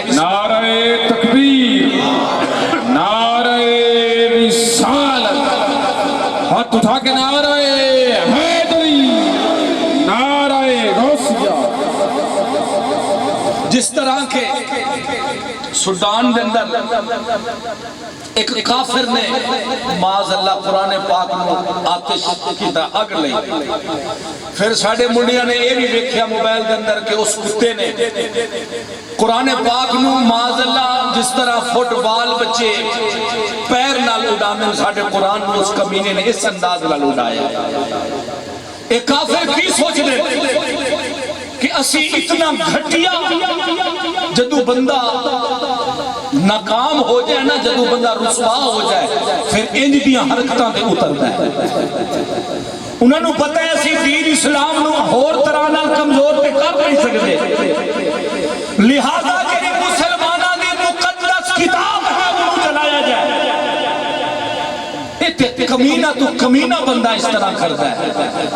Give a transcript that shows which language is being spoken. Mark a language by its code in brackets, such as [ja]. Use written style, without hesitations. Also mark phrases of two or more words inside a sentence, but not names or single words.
[ur] نعرہ تکبیر، نعرہ رسالت، ہاتھ اٹھا کے نعرہ حیدری، نعرہ غوثیہ۔ [pa] جس طرح کے سودان دے اندر ایک کافر نے معاذ اللہ قرآن پاک نو آتش کی طرح اگ لئی. پھر ساڑے منڈیاں نے یہ بھی دیکھیا موبائل دے اندر کہ اس کتے نے قرآن پاک نو معاذ اللہ جس طرح فٹ بال بچے پیر نال اڑانے ساڑے قرآن نو اس کمینے نے اس انداز نال اڑایا. ایک کافر کی سوچ لے کہ اسی اتنا گھٹیا جدو بندہ ناکام ہو جائے نا، جدو بندہ رسوا ہو جائے پھر انج دیاں حرکتاں تے اترتا ہے. انہوں نے پتہ ہے اسی دین اسلام نو اور طرح نال کمزور تے کر نہیں سکتے، لہذا جڑی مسلماناں دی مقدس کتاب ہے وہ چلایا جائے. [ur] کمینہ تو کمینہ بندہ اس طرح کرتا ہے.